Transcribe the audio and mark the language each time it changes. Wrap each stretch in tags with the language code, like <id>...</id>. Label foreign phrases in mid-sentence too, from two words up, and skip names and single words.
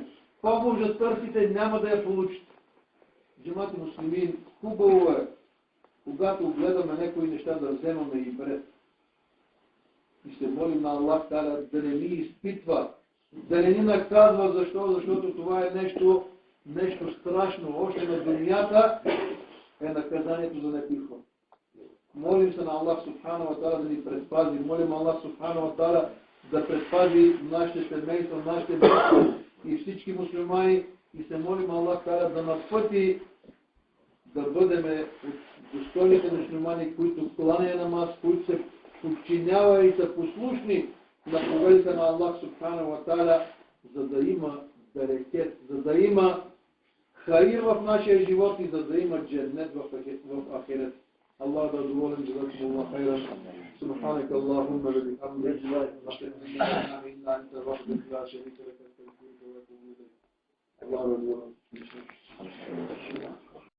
<bg>Помощ да търсите, няма да я получите.</bg> <ar>جماعة المسلمين,</ar> <bg>хубаво е, когато гледаме някои неща, да вземаме и пред. И се молим на Аллах да не ни изпитва, да не ни наказва. Защо? Защото това е нещо страшно. Още на дунята е наказанието за непихва. Молим се на Аллах</bg> <ar>سبحانه وتعالى</ar> <bg>да ни предпази. Молим Аллах</bg> <ar>سبحانه وتعالى</ar> <bg>да предпази нашите семейства, нашите деца и всички муслимани. И се молим</bg> <ar>الله تعالى</ar> <bg>да напъти да бъдем от достойните муслимани, които кланя намаз, които се подчинява и са послушни на повелите на Аллах</bg> <ar>سبحانه وتعالى,</ar> <bg>за да има берекет, за да има хаир в нашия живот и за да има дженнет в ахирет. Allah da доволен,</bg> <ar>جزاكم الله خيرا. سبحانك اللهم وبحمدك، أشهد أن لا إله إلا أنت وحدك لا شريك لك، أستغفرك وأتوب إليك.</ar> <bg>Allah da доволен.</bg>